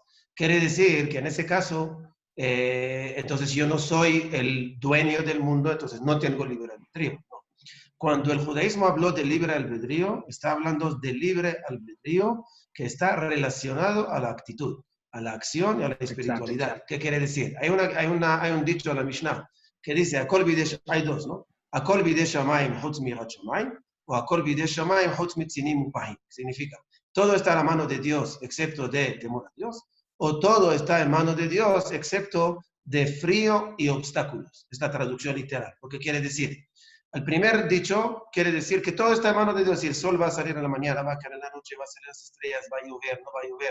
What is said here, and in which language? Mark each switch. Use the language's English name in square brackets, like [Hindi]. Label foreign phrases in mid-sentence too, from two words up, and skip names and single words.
[Spanish] Quiere decir que en ese caso, entonces yo no soy el dueño del mundo, entonces no tengo libre albedrío. No. Cuando el judaísmo habló de libre albedrío, está hablando de libre albedrío que está relacionado a la actitud, a la acción y a la espiritualidad. Exacto. ¿Qué quiere decir? Hay un dicho en la Mishnah que dice, hay dos, ¿no? [Hebrew] הכל בידי שמים חוץ מיראת שמים, o הכל בידי שמים חוץ מצינים ופחים. [Spanish] Significa, todo está en la mano de Dios excepto de temor a Dios, o todo está en manos de Dios excepto de frío y obstáculos. Es la traducción literal. ¿Lo que quiere decir? El primer dicho quiere decir que todo está en manos de Dios. Si el sol va a salir en la mañana, va a caer en la noche, va a salir las estrellas, va a llover, no va a llover.